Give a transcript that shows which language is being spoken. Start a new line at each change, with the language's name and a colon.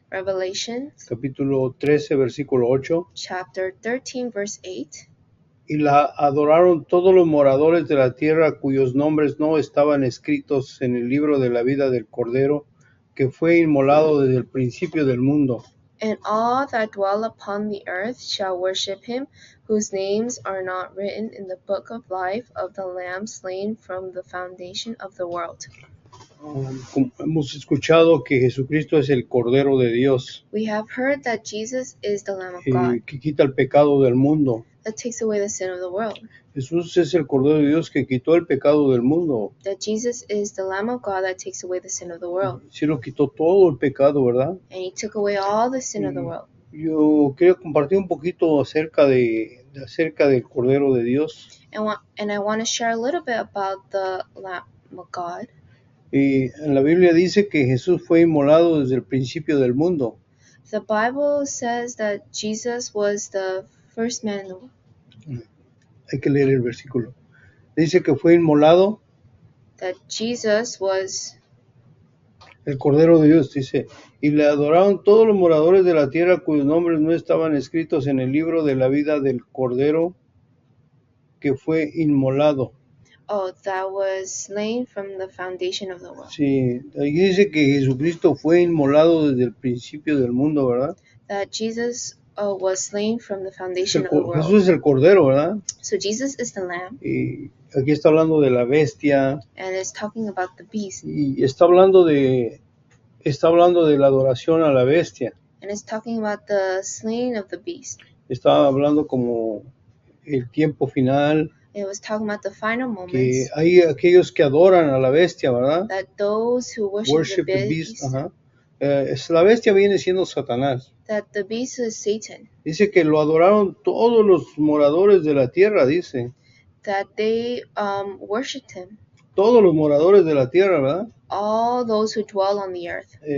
English: Revelations,
Spanish: capítulo 13, versículo 8.
English: chapter 13, verse 8.
Spanish: Y la adoraron todos los moradores de la tierra cuyos nombres no estaban escritos en el libro de la vida del Cordero, que fue inmolado desde el principio del mundo.
English: And all that dwell upon the earth shall worship him, whose names are not written in the book of life of the Lamb slain from the foundation of the world.
Spanish: Como hemos escuchado que Jesucristo es el Cordero de Dios,
English: We have heard that Jesus is the Lamb of God
Spanish: que quita el pecado del mundo.
English: that takes away the sin of the world.
Spanish: Jesús es el Cordero de Dios que quitó el pecado del mundo.
English: That Jesus is the Lamb of God that takes away the sin of the world.
Spanish: Sí lo quitó todo el pecado, ¿verdad?
English: And he took away all the sin of the world.
Spanish: Yo quería compartir un poquito acerca del Cordero de Dios.
English: And I want to share a little bit about the Lamb of God.
Spanish: Y en la Biblia dice que Jesús fue inmolado desde el principio del mundo.
English: The Bible says that Jesus was the first man in the world.
Spanish: Hay que leer el versículo. Dice que fue inmolado
English: That Jesus was,
Spanish: el Cordero de Dios, dice, y le adoraron todos los moradores de la tierra cuyos nombres no estaban escritos en el libro de la vida del Cordero que fue inmolado.
English: that was slain from the foundation of the world.
Spanish: Sí, ahí dice que Jesucristo fue inmolado desde el principio del mundo, ¿verdad?
English: That Jesus was slain from the foundation of the world.
Spanish: Jesús es el Cordero, ¿verdad?
English: So Jesus is the Lamb.
Spanish: Y aquí está hablando de la bestia.
English: And it's talking about the beast.
Spanish: Y está hablando de la adoración a la bestia.
English: And it's talking about the slaying of the beast.
Spanish: Está hablando como el tiempo final.
English: It was talking about the final moments.
Spanish: Que hay aquellos que adoran a la bestia, ¿verdad?
English: That those who worship the beast.
Spanish: La bestia viene siendo Satanás.
English: That the beast is Satan.
Spanish: Dice que lo adoraron todos los moradores de la tierra, dice.
English: That they worshipped him.
Spanish: Todos los moradores de la tierra, ¿verdad?
English: All those who dwell on the earth.